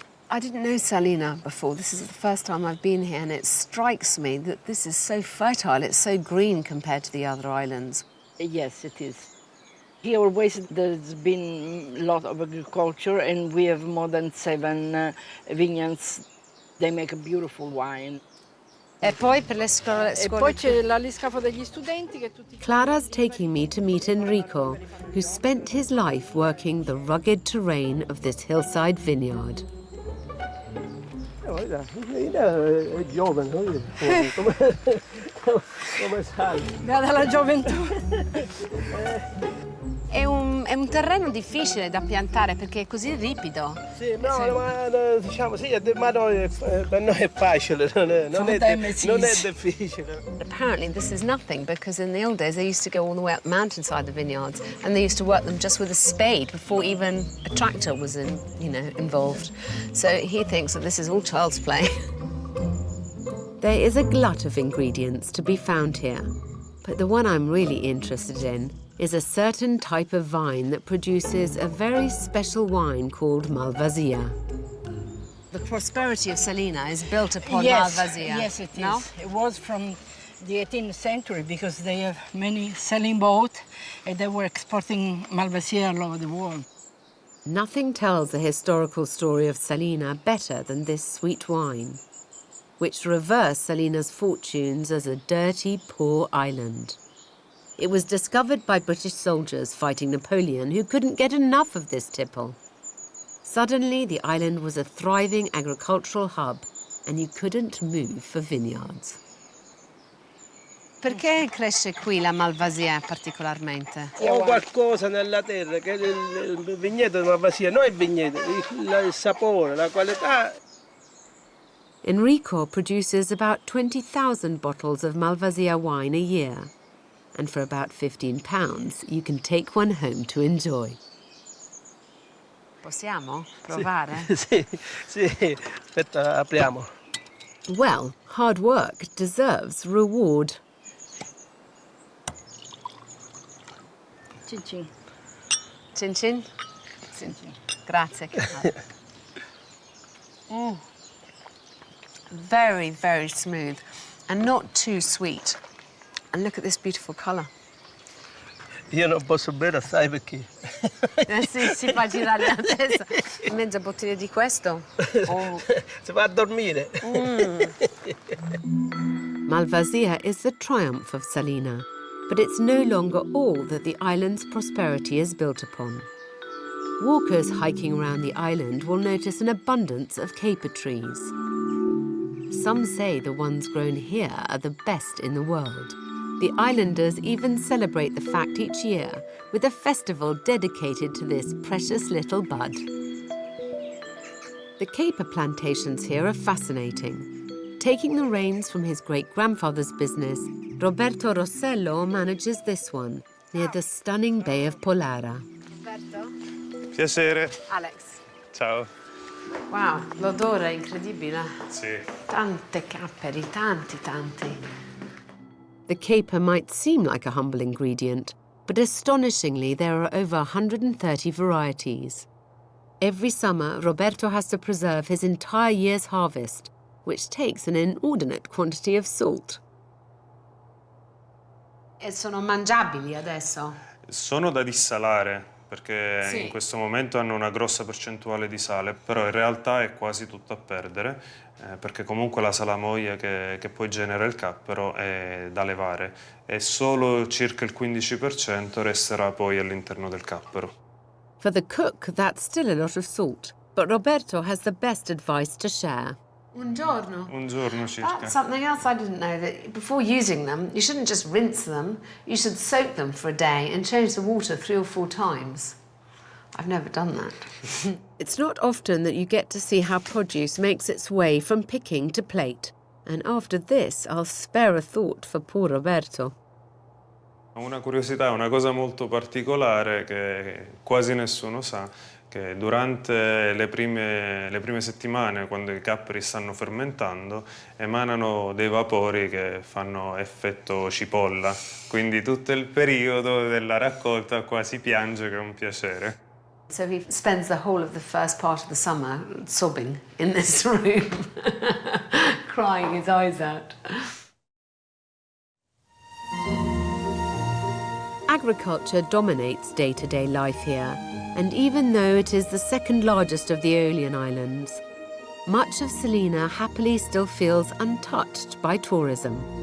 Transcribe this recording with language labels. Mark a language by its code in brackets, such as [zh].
[en] I didn't know Salina before. This is the first time I've been here, and it strikes me that this is so fertile. It's so green compared to the other islands. Yes, it is. Here always there's been a lot of agriculture, and we have more than 7 vineyards. They make a beautiful wine. [it] E poi per le scuole... E poi c'è l'aliscafo degli studenti che tutti... [en] Clara's taking me to meet Enrico, who spent his life working the rugged terrain of this hillside vineyard. [it] È giovane, come sai? Guarda la gioventù. È un terreno difficile da piantare perché è così ripido. Sì, no, ma diciamo sì, ma per noi è facile, non è difficile. [en] Apparently this is nothing because in the old days they used to go all the way up the mountainside, the vineyards, and they used to work them just with a spade before even a tractor was involved. So he thinks that this is all child's play. There is a glut of ingredients to be found here, but the one I'm really interested in is a certain type of vine that produces a very special wine called Malvasia. The prosperity of Salina is built upon Yes, Malvasia. yes, it is. No? It was from the 18th century because they have many sailing boats and they were exporting Malvasia all over the world. Nothing tells the historical story of Salina better than this sweet wine, which reversed Salina's fortunes as a dirty, poor island. It was discovered by British soldiers fighting Napoleon who couldn't get enough of this tipple. Suddenly, the island was a thriving agricultural hub and you couldn't move for vineyards. [it] Perché cresce qui la Malvasia particolarmente? Ho qualcosa nella terra che il vigneto di Malvasia, non il vigneto, il sapore, la qualità. [en] Enrico produces about 20,000 bottles of Malvasia wine a year. And for about £15, you can take one home to enjoy. [it] Possiamo provare? Sì, aspetta, apriamo. [en] Well, hard work deserves reward. [it] Cin cin. Cin cin? Cin cin. Grazie. [en] Very, very smooth and not too sweet. And look at this beautiful colour. [it] Io non posso bere assai perché... Sì, si fa girare la testa. Mezza bottiglia di questo. Oh. Si va a dormire. [en] Malvasia is the triumph of Salina, but it's no longer all that the island's prosperity is built upon. Walkers hiking around the island will notice an abundance of caper trees. Some say the ones grown here are the best in the world. The islanders even celebrate the fact each year with a festival dedicated to this precious little bud. The caper plantations here are fascinating. Taking the reins from his great-grandfather's business, Roberto Rossello manages this one, near the stunning Bay of Polara. Roberto? [it] Piacere. Alex. Ciao. Wow, l'odore è incredibile. Sì. Tante capperi, tanti. [en] The caper might seem like a humble ingredient, but astonishingly there are over 130 varieties. Every summer, Roberto has to preserve his entire year's harvest, which takes an inordinate quantity of salt. [it] E sono mangiabili adesso? Sono da dissalare perché Sì. in questo momento hanno una grossa percentuale di sale, però in realtà è quasi tutto a perdere perché comunque la salamoia che poi genera il cappero è da levare e solo circa il 15% resterà poi all'interno del cappero. [en] For the cook, that's still a lot of salt, but Roberto has the best advice to share. [it] Un giorno. Un giorno circa. [en] That's something else I didn't know, that before using them, you shouldn't just rinse them, you should soak them for a day and change the water 3 or 4 times. I've never done that. It's not often that you get to see how produce makes its way from picking to plate. And after this, I'll spare a thought for poor Roberto. [it] Una curiosità, una cosa molto particolare che quasi nessuno sa, che durante le prime settimane, quando i capperi stanno fermentando, emanano dei vapori che fanno effetto cipolla. Quindi tutto il periodo della raccolta quasi piange, che è un piacere. [en] So he spends the whole of the first part of the summer sobbing in this room, crying his eyes out. Agriculture dominates day-to-day life here, and even though it is the second largest of the Aeolian Islands, much of Salina happily still feels untouched by tourism.